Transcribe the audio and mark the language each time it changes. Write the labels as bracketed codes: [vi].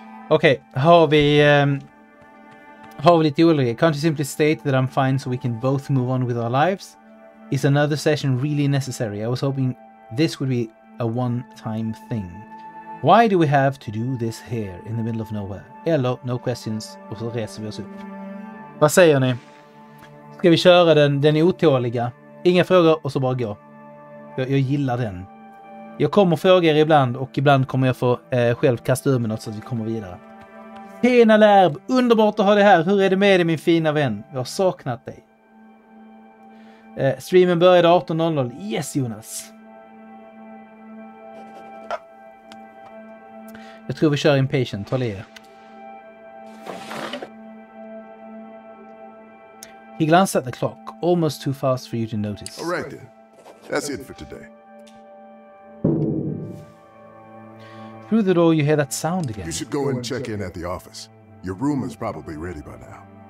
[sv] Okay, har vi lite olika? [en] Can't you simply state that I'm fine so we can both move on with our lives? Is another session really necessary? I was hoping this would be a one-time thing. Why do we have to do this here in the middle of nowhere? [sv] Eller [en] no questions, [sv] och så reser vi oss upp. Vad säger ni? Ska vi köra den otåliga? Inga frågor och så bara gå. Jag gillar den. Jag kommer fråga er ibland och ibland kommer jag få själv kasta ur mig något så att vi kommer vidare. Tjena Lärb, underbart att ha dig här. Hur är det med dig min fina vän? Jag har saknat dig. Streamen började 18:00. Yes Jonas. Jag tror vi kör Impatient, håll er. [en] He glanced at the clock, almost too fast for you to notice. All right then. That's it for today. Through the door you hear that sound again. You should go and check in at the office. Your room is probably ready by now.